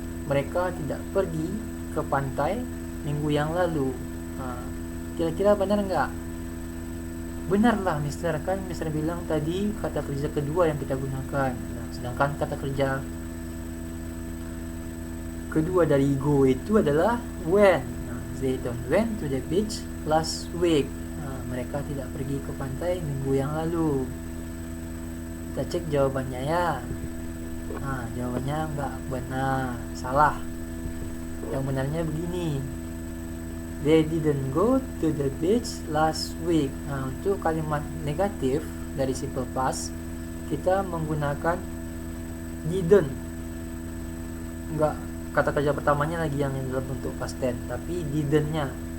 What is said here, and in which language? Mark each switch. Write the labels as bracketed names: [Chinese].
[Indonesian] Mereka tidak pergi ke pantai minggu yang lalu. Kira-kira benar nggak? Benarlah Mister, kan Mister bilang tadi kata kerja kedua yang kita gunakan. Sedangkan kata kerja kedua dari go itu adalah when. [English] They don't went to the beach last week. [Indonesian] Mereka tidak pergi ke pantai minggu yang lalu. Kita cek jawabannya ya. Jawabannya nggak benar, salah. Yang benarnya begini, [English] they didn't go to the beach last week. [Indonesian] Untuk kalimat negatif dari simple past kita menggunakan didn't. Enggak, kata kerja pertamanya lagi yang dalam bentuk past tense, tapi didn't-nya.